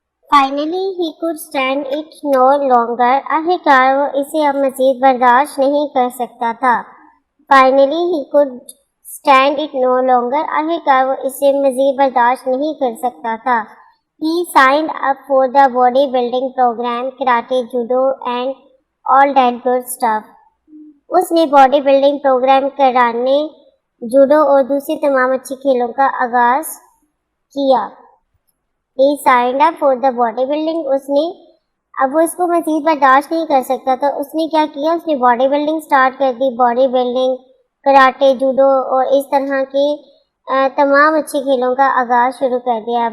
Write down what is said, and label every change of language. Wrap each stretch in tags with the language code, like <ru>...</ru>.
<en>Finally he could stand it no longer.</en> <ur>آخرکار وہ اسے اب مزید برداشت نہیں کر سکتا تھا.</ur> <en>Finally he could stand it no longer.</en> <ur>آخرکار وہ اسے مزید برداشت نہیں کر سکتا تھا.</ur> <en>He signed up for the body building program, karate, judo and all that good stuff.</en> <ur>اس نے باڈی بلڈنگ پروگرام کرانے، جوڈو اور دوسری تمام اچھی کھیلوں کا آغاز کیا.</ur> <en>He signed up for the body building.</en> <ur>اس نے اب وہ اس کو مزید برداشت نہیں کر سکتا تھا. اس نے کیا کیا؟ اس نے باڈی بلڈنگ سٹارٹ کر دی. باڈی بلڈنگ، کراٹے، جوڈو اور اس طرح کی تمام اچھی کھیلوں کا آغاز شروع کر دیا.</ur>